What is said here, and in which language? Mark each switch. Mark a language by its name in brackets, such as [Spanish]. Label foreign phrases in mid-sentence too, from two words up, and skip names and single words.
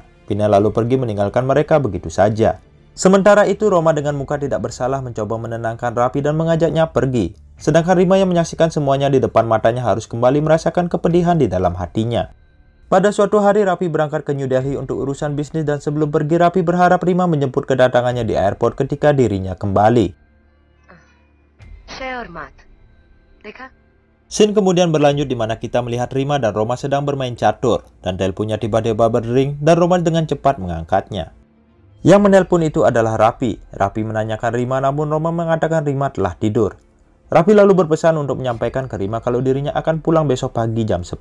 [Indonesian] Vinay lalu pergi meninggalkan mereka begitu saja. Sementara itu Roma dengan muka tidak bersalah mencoba menenangkan Raffi dan mengajaknya pergi. Sedangkan Rima yang menyaksikan semuanya di depan matanya harus kembali merasakan kepedihan di dalam hatinya. Pada suatu hari Raffi berangkat ke New Delhi untuk urusan bisnis dan sebelum pergi Raffi berharap Rima menjemput kedatangannya di airport ketika dirinya kembali. [Hindi] शय और मात देखा। [Indonesian] Scene kemudian berlanjut di mana kita melihat Rima dan Roma sedang bermain catur dan teleponnya tiba-tiba berdering dan Roma dengan cepat mengangkatnya. Yang menelpon itu adalah Raffi. Raffi menanyakan Rima namun Roma mengatakan Rima telah tidur. Raffi lalu berpesan untuk menyampaikan ke Rima kalau dirinya akan pulang besok pagi jam 10.